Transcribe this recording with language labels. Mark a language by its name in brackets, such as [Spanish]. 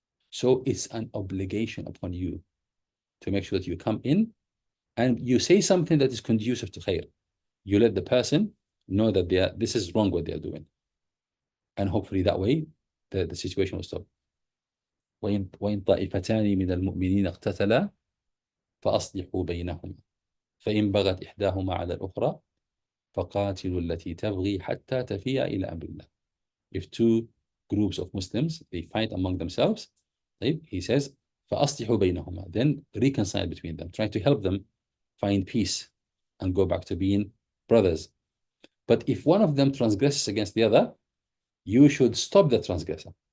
[English] So it's an obligation upon you to make sure that you come in and you say something that is conducive to khair. You let the person know that this is wrong what they are doing. And hopefully that way the situation will stop. [Arabic] وإن طائفتان من المؤمنين اقتتلا فأصلحوا بينهما فإن بغت إحداهما على الأخرى فقاتلوا التي تبغي حتى تفيء إلى أمر الله. [English] If two groups of Muslims, they fight among themselves, he says, [Arabic] فأصلحوا بينهما, [English] then reconcile between them, try to help them find peace and go back to being brothers. But if one of them transgresses against the other, you should stop the transgressor.